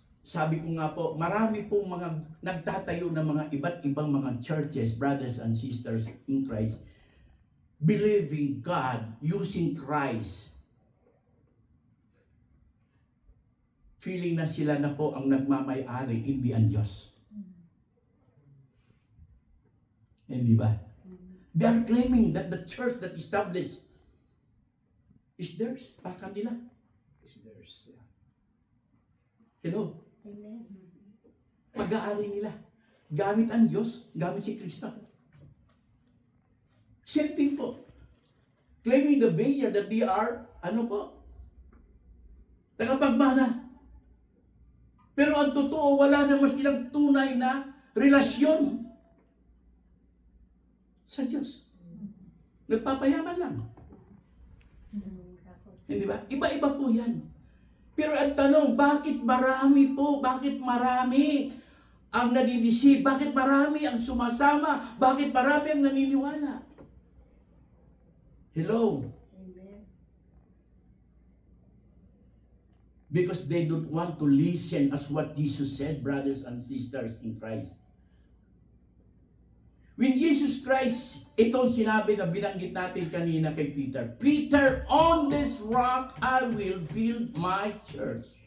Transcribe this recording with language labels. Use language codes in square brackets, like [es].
[tl] Sabi ko nga po, marami pong mga nagtatayo ng mga iba't ibang mga churches, [en] brothers and sisters in Christ, believing God, using Christ. [tl] Feeling na sila na po ang nagmamay-ari, hindi ang Diyos. Hindi ba? [en] They are claiming that the church that established is theirs. [tl] Baka nila. [en] Is theirs. Yeah. Hello? Amen. [tl] Pag-aari nila. Gamit ang Diyos, gamit si Kristo. [en] Same thing po. Claiming the vineyard that they are, [tl] ano po? Tagapagmana. Pero ang totoo, wala naman silang tunay na relasyon sa Diyos. Nagpapayaman lang. Hindi ba? Iba-iba po yan. Pero ang tanong, bakit marami ang nadidisip? Bakit marami ang sumasama? Bakit marami ang naniniwala? Hello? Amen. [en] Because they don't want to listen as what Jesus said, brothers and sisters in Christ. When Jesus Christ, [tl] itong sinabi na binanggit natin kanina kay [en] Peter, Peter, on this rock I will build my church.